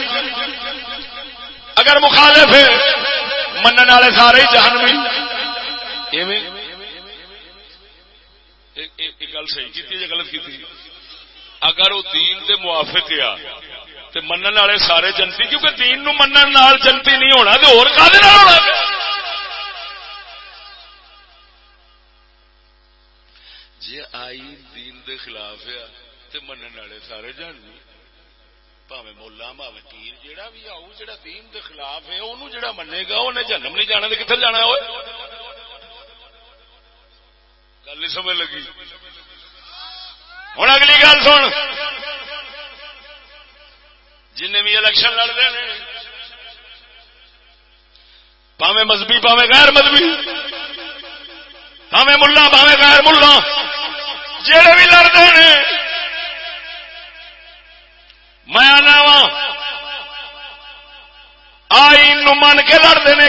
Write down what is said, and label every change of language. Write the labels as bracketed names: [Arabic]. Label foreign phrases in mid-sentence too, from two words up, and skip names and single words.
[Punjabi] اگر مخالف ہے منن والے سارے ہی جہنمی. ایک گل صحیح کی یا غلط کی؟ اگر وہ دین دے موافق آ تو منن والے سارے جنتی، کیونکہ دین نو منن نال جنتی نہیں ہونا تو اور کدے نال ہونا؟ جی آئین دین دے خلاف ہے تو منن والے سارے جہنمی. پاویں مولا پاویں پیر جیڑا بھی آؤ جیڑا دین دے خلاف ہے انہوں جیڑا منے گا انہیں جہنم نہیں جانا. تو کتنے جانا ہوئے؟ گل نہیں سمجھ لگی. ہوں اگلی گل سن. جن بھی الیکشن لڑتے ہیں، پاویں مذہبی پاویں غیر مذہبی، پاویں ملا پاویں غیر ملا، جڑے بھی لڑتے ہیں، میں آنا وا آئین نو من کے لڑتے ہیں.